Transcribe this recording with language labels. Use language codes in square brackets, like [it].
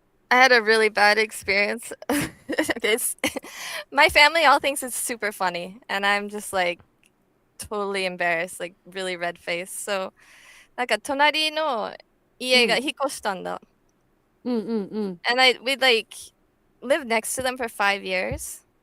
[en] I had a really bad experience. Okay, my family all thinks it's super funny, and I'm just like totally embarrassed, like really red face. [ja] So, なんか隣の家が引っ越したんだ。 [en] And we like lived next to them for 5 years.